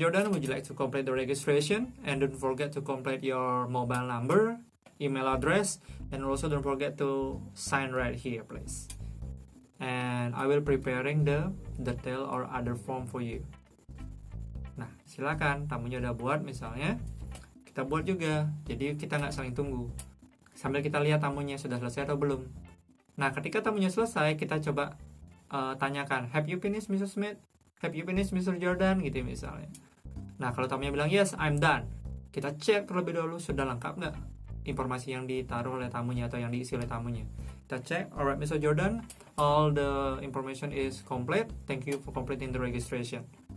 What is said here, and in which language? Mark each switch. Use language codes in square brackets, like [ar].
[en] Jordan, would you like to complete the registration? And don't forget to complete your mobile number, email address, and also don't forget to sign right here, please. And I will preparing the detail or other form for you. [id] Nah, silakan, tamunya udah buat misalnya, kita buat juga. Jadi kita nggak saling tunggu. Sambil kita lihat tamunya sudah selesai atau belum. Nah, ketika tamunya selesai, kita coba tanyakan, [en] have you finished Mr. Smith? Have you finished Mr. Jordan? [id] Gitu misalnya. Nah, kalau tamunya bilang [en] yes, I'm done, [id] kita cek terlebih dahulu sudah lengkap nggak informasi yang ditaruh oleh tamunya atau yang diisi oleh tamunya. Kita cek, [en] alright Mr. Jordan, all the information is complete. Thank you for completing the registration.